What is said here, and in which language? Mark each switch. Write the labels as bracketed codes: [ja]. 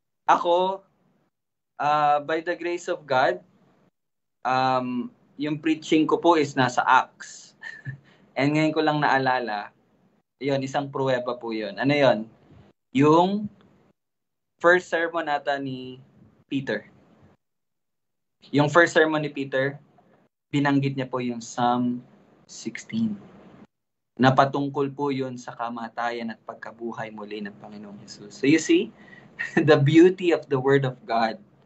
[tl] Ako, [en] by the grace of God, [tl] yung preaching ko po is nasa Acts. And ngayon ko lang naalala, yun, isang pruweba po yun. Ano yun? Yung first sermon nata ni Peter. Yung first sermon ni Peter, binanggit niya po yung Psalm 16. Napatungkol po yun sa kamatayan at pagkabuhay muli ng Panginoong Jesus. [en] So you see, the beauty of the Word of God.